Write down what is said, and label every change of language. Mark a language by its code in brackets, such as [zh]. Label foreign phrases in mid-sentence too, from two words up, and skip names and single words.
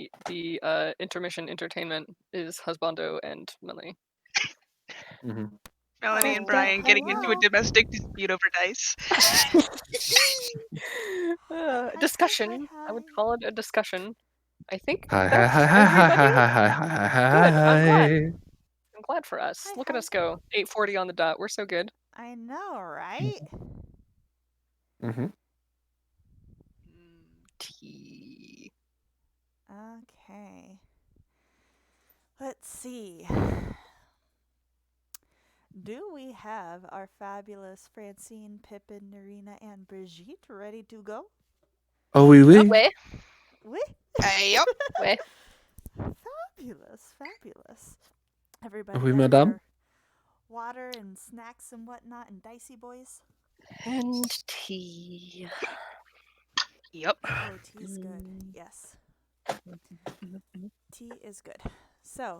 [en] The intermission entertainment is husbando and Millie. Mm-hmm. Melanie Oh, and Brian getting into a hello. domestic dispute over dice. Discussion. hi. I would call it a discussion. I think Hi, hi, that's hi, hi, hi, everybody. hi, hi, hi, hi, Good. I'm glad. hi. I'm glad for us. Hi, Look hi. at us go. 8:40 on the dot. We're so good. I know, right? Mm-hmm. Tea. Okay. Let's see. Do we have our fabulous Francine, Pippin, Narina, and Brigitte ready to go? [fr] Oh, oui, oui. [en] Where? Oui. Yep. Where? Fabulous, fabulous. Everybody Oui, got madame. your water and snacks and whatnot and dicey boys? And tea. Yep. Oh, tea's good. Yes. Tea is good. So,